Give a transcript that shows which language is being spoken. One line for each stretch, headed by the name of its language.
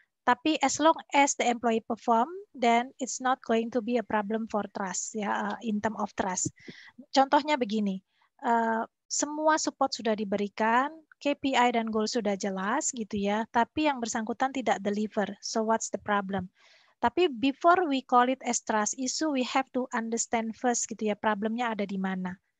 English: Tapi as long as the employee perform, then it's not going to be a problem for trust, ya, in term of trust.
Indonesian: Contohnya begini, semua support sudah diberikan, KPI dan goal sudah jelas gitu ya, tapi yang bersangkutan tidak deliver.
English: So what's the problem?
Indonesian: Tapi
English: before we call it as trust issue, we have to understand first
Indonesian: gitu ya, problemnya ada di mana.